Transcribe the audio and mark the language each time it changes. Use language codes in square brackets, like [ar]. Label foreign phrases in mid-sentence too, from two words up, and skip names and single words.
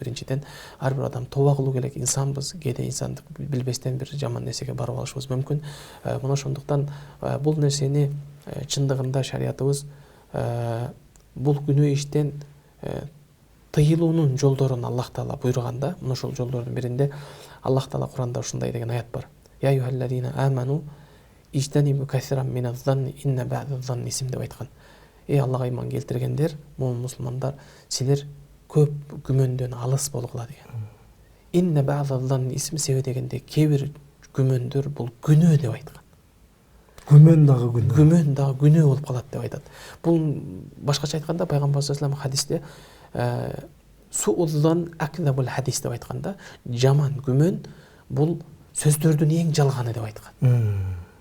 [ky] Биринчиден, ар бир адам тооба кылуу керек, инсанбыз, кээде инсандык билбестен бир жаман нерсеге барып алышыбыз мүмкүн. Мына ошондуктан бул нерсени чындыгында шариятыбыз бул күнөө иштен тыйылуунун жолдорун Аллах Таала буйруганда. Мына ошол жолдордун биринде Аллах Таала Куранда ушундай деген аят бар. [ar] يا أيها الذين آمنوا اجتنبوا كثيرا من الظن إن بعض الظن إثم [ky] деп айткан. Эй Аллага ыйман келтиргендер, момун мусулмандар, силер көп күмөндөн алыс болгула деген. [ar] إن بعض الظن إثم [ky] себеби дегенде кээ бир күмөндөр бул күнөө деп айткан. Күмөн дагы күнөө. Күмөн дагы күнөө болуп калат деп айтат. Бул башкача айтканда пайгамбар [ar] صلى الله عليه [ky] хадисте [ar] سوء الظن أكذب الحديث [ky] деп айтканда, жаман күмөн бул сөздөрдүн эң жалганы деп айткан.